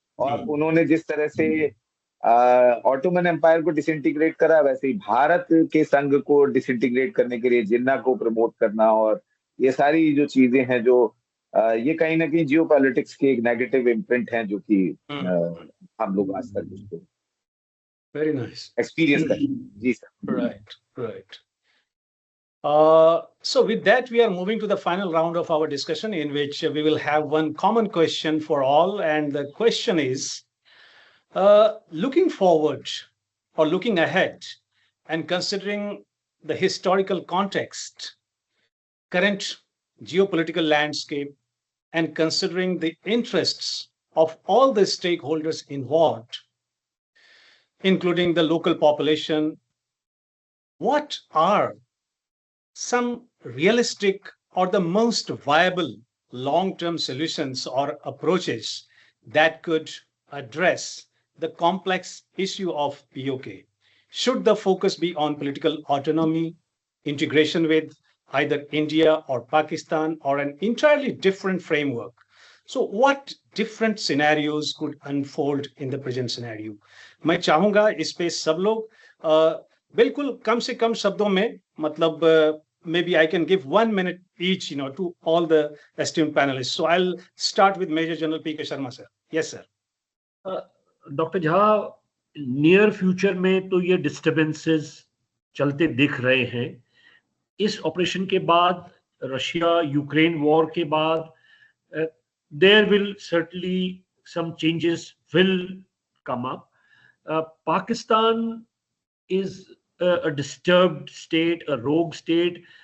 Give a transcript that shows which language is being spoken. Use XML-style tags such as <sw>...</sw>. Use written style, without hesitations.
<hi>और उन्होंने जिस तरह से ऑटोमन एम्पायर को डिसइंटीग्रेट करा, वैसे ही भारत के संघ को डिसइंटीग्रेट करने के लिए जिन्ना को प्रमोट करना, और ये सारी जो चीजें हैं, जो ये कहीं ना कहीं जियो पॉलिटिक्स के एक नेगेटिव इम्प्रिंट हैं, जो कि हम लोग आज तक उसको</hi> <en>very nice</en> <hi>एक्सपीरियंस करें। जी sir.</hi> <en>Right right So with that, we are moving to the final round of our discussion, in which we will have one common question for all, and the question is, looking forward or looking ahead and considering the historical context, current geopolitical landscape, and considering the interests of all the stakeholders involved, including the local population, what are some realistic or the most viable long-term solutions or approaches that could address the complex issue of POK? Should the focus be on political autonomy, integration with either India or Pakistan, or an entirely different framework? So what different scenarios could unfold in the present scenario?</en> <hi>मैं चाहूंगा इस पे सब लोग बिल्कुल कम से कम शब्दों में, मतलब</hi> <en>maybe I can give 1 minute each, to all the esteemed panelists. So I'll start with Major General P.K. Sharma, sir. Yes, sir.</en> <hi>Doctor Jha, near future में तो ये डिस्टर्बेंसेस चलते दिख रहे हैं। इस ऑपरेशन के बाद, रशिया यूक्रेन वॉर के बाद,</hi> <en>There will certainly some changes will come up. Pakistan is a disturbed state, a rogue state.</en>